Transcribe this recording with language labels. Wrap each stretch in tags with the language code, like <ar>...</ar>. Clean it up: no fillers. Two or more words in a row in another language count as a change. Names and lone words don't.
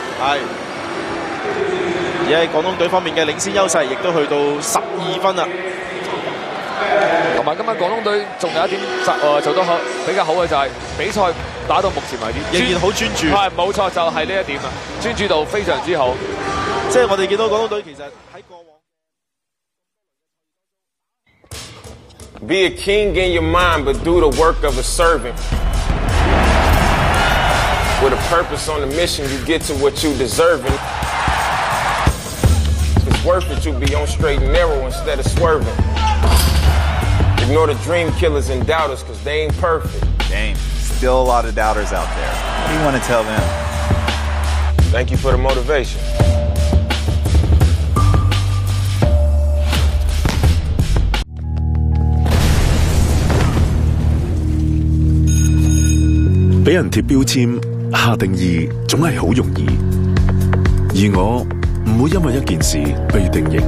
<yue>係，而喺廣東隊方面嘅領先優勢亦都去到12分啦。同埋今日廣東隊仲有一點做得好比較好嘅就係比賽打到目前為止仍然好專注。係冇錯，就係呢一點啊，專注度非常之好。即係我哋見到廣東隊其實喺過往。</yue> <en>Be a king in your mind, but do the work of a servant. With a purpose on the mission, you get to what you deserving. It's worth it to be on straight and narrow instead of swerving. Ignore the dream killers and doubters, cause they ain't perfect. Dang, still a lot of doubters out there. What do you want to tell them? Thank you for the motivation.</en> <yue>俾人貼標籤、下定義，總係好容易。而我唔會因為一件事被定型。</yue>